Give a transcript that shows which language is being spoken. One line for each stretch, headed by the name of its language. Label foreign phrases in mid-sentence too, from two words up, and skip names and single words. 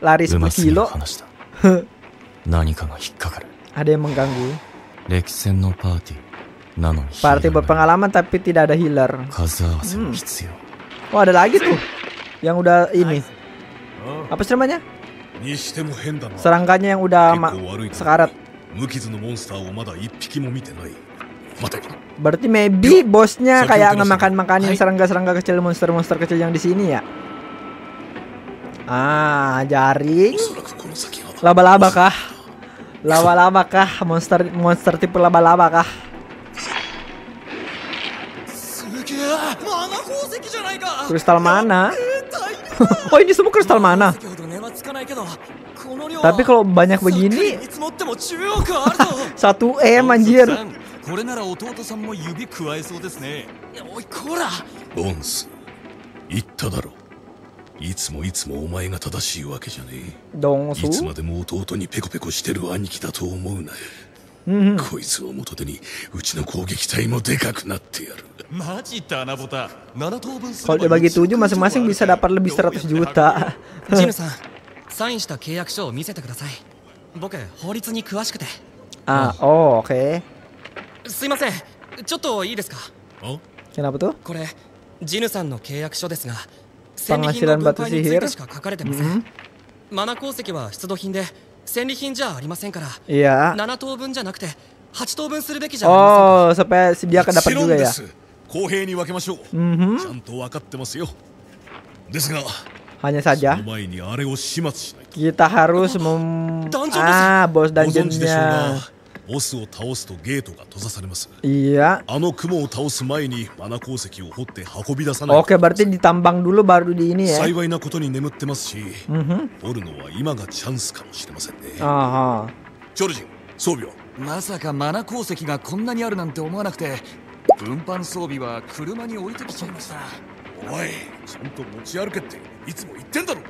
Indonesian: Lari 10 kilo.
Japanese: 何かが引っかかる
Indonesian: Ada yang mengganggu.
Japanese: 歴戦のパーティーなのに
Indonesian: Party berpengalaman tapi tidak ada healer.
Japanese: 数合わせも必要
Indonesian: Oh, ada lagi tuh yang udah ini. Apa sih namanya?
Japanese: にしても変だな。
Indonesian: Serangkanya yang udah
Japanese: 結構悪いな。
Indonesian: sekarat.
Japanese: 無傷のモンスターをまだ一匹も見てない。待て。
Indonesian: Berarti maybe bosnya Satu kayak terus. ngemakan-makanin serangga-serangga kecil, monster-monster kecil yang di sini ya. Ah, jaring.
Japanese: おそらくこの先が。
Indonesian: Laba-laba kah? Laba-laba kah? Monster tipe laba-laba kah?
Japanese: すげえ。マナ宝石じゃないか。
Indonesian: Kristal mana? Oh, ini semua kristal mana?
Japanese: 先ほど値はつかないけど、この量は
Indonesian: Tapi kalau banyak begini
Japanese: 見積もっても10億あるぞ。
Indonesian: 1M anjir.
Japanese: これなら弟さんも指加えそうですね。おいこら。ボンス、言っただろ。いつもお前が正しいわけじゃねえ。いつ Dongsu. までも弟にペコペコしてる兄貴だと思うな。こいつを元手にうちの攻撃隊もでかくなってやる。マジって穴ボタ7等分す
Indonesian: Kalau dibagi 7 masing-masing bisa dapat lebih 100 juta.
Japanese: ジヌさん、サインした契約書を見せてください。僕法律に詳しくて。
Indonesian: Ah, oh, oke.
Japanese: すいません、ちょっといいですか。
Indonesian: Kenapa tuh?
Japanese: これジヌさんの契約書ですが、戦利品
Indonesian: Penghasilan
Japanese: の分
Indonesian: batu
Japanese: 配について
Indonesian: sihir.
Japanese: しか書かれてません。マナ鉱石は出土品で戦利品じゃありませんから、
Indonesian: Iya.
Japanese: 7等分じゃなくて8等分するべきじゃありませんか。
Indonesian: Oh, supaya dia dapat
Japanese: もちろん
Indonesian: juga
Japanese: で
Indonesian: ya.
Japanese: す。公平に分けましょう。ちゃんと分かってますよ。ですが、
Indonesian: Hanya
Japanese: そ
Indonesian: saja
Japanese: の前にあれを始末しないと。
Indonesian: kita harus Dungeon bos
Japanese: ご存知でしょう
Indonesian: dungeonnya.
Japanese: が、 ボスを倒すとゲートが閉ざされます。
Indonesian: Iya.
Japanese: あの雲を倒す前にマナ鉱石を掘って運び出さないと。
Indonesian: Oke, berarti ditambang dulu baru di ini ya.
Japanese: 幸いなことに眠ってますし、掘るのは今がチャンスかもしれませんね。チョルジン、装備を。まさかマナ鉱石がこんなにあるなんて思わなくて、運搬装備は車に置いてきちゃいました。おい、ちゃんと持ち歩けっていつも言ってんだろ。